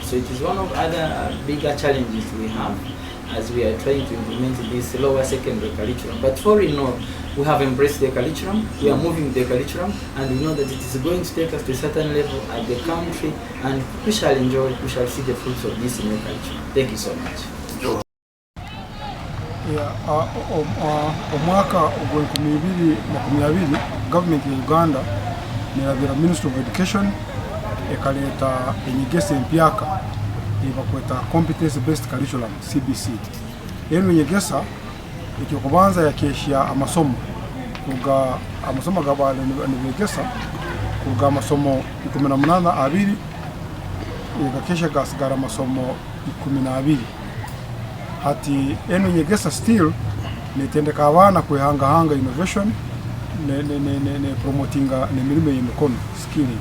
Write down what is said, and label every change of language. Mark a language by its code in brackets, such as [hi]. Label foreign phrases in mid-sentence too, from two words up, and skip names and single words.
[en] So it is one of other bigger challenges we have as we are trying to implement this lower secondary curriculum. But for in all, we have embraced the curriculum, we are moving the curriculum, and we know that it is going to take us to a certain level at the country, and we shall enjoy, we shall see the fruits of this new curriculum. Thank you so much. [nyo] Omwaka ogw'ekumi-abiri government ya Uganda nerabira Ministry of Education ekaleta enyegesa empyaka ebakweta [en] competence based curriculum CBC. [nyo] Eno enyegesa ekyokubanza yakesha amasomo kuga amasomo gabale nebegesa kuga amasomo 18 yagakesha gasigara amasomo 12. Hati eno nyegesa still netendeka abana kwehanga innovation ne promotinga nemirimo y'emikono skilling.